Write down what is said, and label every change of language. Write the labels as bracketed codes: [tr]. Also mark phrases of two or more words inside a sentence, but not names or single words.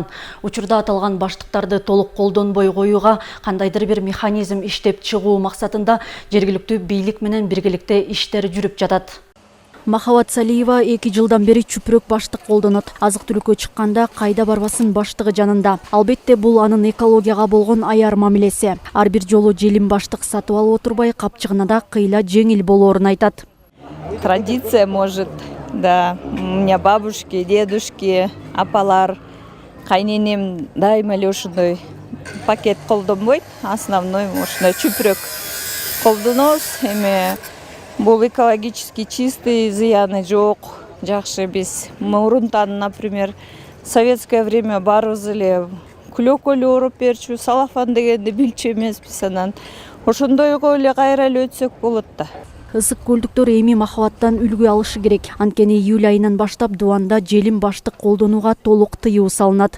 [ky] Учурда аталган баштыктарды толук колдонбой коюуга кандайдыр бир механизм иштеп чыгуу максатында жергиликтүү бийлик менен биргеликте иштер жүрүп жатат. Махабат Салиева 2 жылдан бери чүпүрөк баштык колдонот. Азык-түлүккө чыкканда кайда барбасын баштыгы жанында. Албетте бул анын экологияга болгон аяр мамилеси. Ар бир жолу желим баштык сатып алып отурбай, капчыгына да кыйла жеңил болоорун айтат. [ru] Традиция, может, да. У меня бабушки, дедушки, [ky] апалар, кайненем дайыма эле ушундай пакет колдонбойт. Основной ушундай чүпүрөк колдонобуз. Эми бул [ru] экологически чистый, [ky] зыяны жок. Жакшы биз мурунтан, [ru] например, советское время [ky] баарыбыз эле күлөкөлү ороп берчү, салафан дегенди билчү эмеспиз. Анан ошондойго эле кайра эле өтсөк болот да. Ысык көлдүктөр эми махабаттан үлгү алышы керек. Анткени июль айынан баштап Дубанда желим баштык колдонууга толук тыюу салынат.